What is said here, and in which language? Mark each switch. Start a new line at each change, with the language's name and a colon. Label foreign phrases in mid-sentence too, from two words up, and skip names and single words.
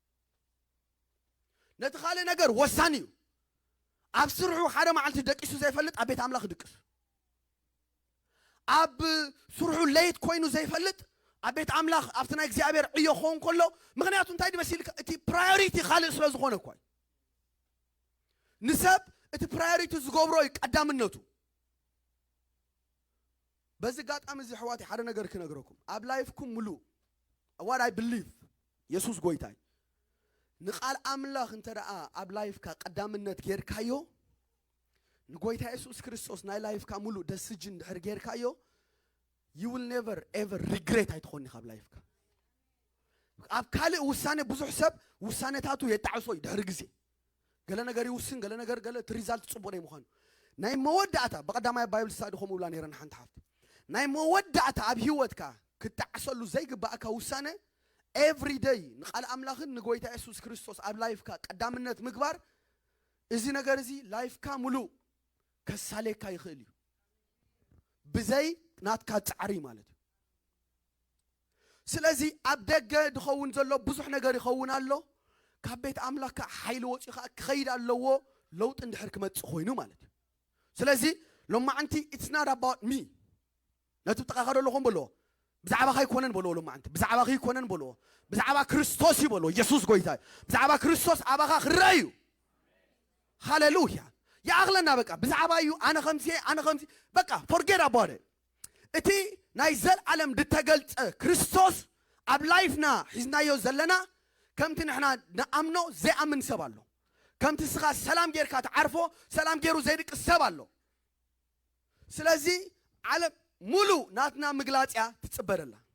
Tigrinya: ነቲ ካልእ ነገር ወሳኒ እዩ ኣብ ስርሑ ሓደ መዓልቲ ደቂሱ ዘይፈልጥ ኣብ ቤት ኣምላኽ ድቅስ ኣብ ስርሑ ለይት ኮይኑ ዘይፈልጥ ኣብ ቤት ኣምላኽ ኣብቲ ናይ እግዚኣብሔር ዕዮ ክኸውን ከሎ ምክንያቱ እንታይ ድመሲልካ እቲ ፕራዮሪቲ ካልእ ስለ ዝኾነ እኳ ንሰብ እቲ ፕራዮሪቲ ዝገብሮ እዩ ቀዳምነቱ
Amharic: በዚህ ጋጣም
Tigrinya: እዚ ሕዋት ሓደ ነገር ክነግረኩም ኣብ ላይፍኩም ሙሉ
English: what I believe
Tigrinya: ኢየሱስ ጎይታይ ንቃል ኣምላኽ እንተደኣ ኣብ ላይፍካ ቀዳምነት ጌርካዮ ንጎይታ ኢየሱስ ክርስቶስ ናይ ላይፍካ ሙሉ ደስጅን ድሕር ጌርካዮ
English: you will never ever regret
Tigrinya: ኣይትኾኒ ካብ ላይፍካ ኣብ ካልእ ውሳኔ ብዙሕ ሰብ ውሳኔታቱ የጣዕሶ ድሕር ግዜ ገለ ነገር ይውስን ገለ ነገር ገለ ሪዛልት ጽቡቕ ነው ምዃኑ ናይ መወዳእታ በቀዳማይ ባይብል ስታዲ ኾም ብላ ነይረን ሓንቲ ሓፍቲ ናይ መወዳእታ ኣብ ህይወትካ ክትዓሰሉ ዘይግባእካ ውሳኔ
English: every day
Tigrinya: ንቃል ኣምላኽን ንጎይታ ኢየሱስ ክርስቶስ ኣብ ላይፍካ ቀዳምነት ምግባር እዚ ነገር እዚ ላይፍካ ሙሉ ከሳሌካ ይኽእል እዩ ብዘይ ናትካ ጻዕሪ ማለት እዩ ስለዚ ኣብ ደገ ድኸውን ዘሎ ብዙሕ ነገር ይኸውን ኣሎ ካብ ቤት ኣምላኽካ ሓይሊ ወፂኻ ክኸይድ ኣለዎ ለውጥ እንድሕር ክመጽእ ኮይኑ ማለት እዩ ስለዚ ሎማዓንቲ
English: it's not about me
Tigrinya: ነቲ ተቃኸዶ ለኹም በሎ ብዛዕባኻ ይኮነን በሎ ሎማዓንቲ ብዛዕባኻ ይኮነን በሎ ብዛዕባ ክርስቶስ ይበሎ ኢየሱስ ጎይታ ብዛዕባ ክርስቶስ ኣባኻ ክረዩ ሃሌሉያ ያኣኽለና በቃ ብዛዕባ እዩ ኣነ ኸምሲ በቃ
English: forget about it
Tigrinya: እቲ ናይ ዘለዓለም ድተገልጸ ክርስቶስ ኣብ ላይፍና ሒዝናዮ ዘለና ከምቲ ንሕና ንኣምኖ ዘይኣምን ሰብ ኣሎ ከምቲ ስኻ ሰላም ጌርካ ተዓርፎ ሰላም ጌሩ ዘይድቅስ ሰብ ኣሎ ስለዚ ዓለም ሙሉ ናትና ምግላጽያ ትጽበረላ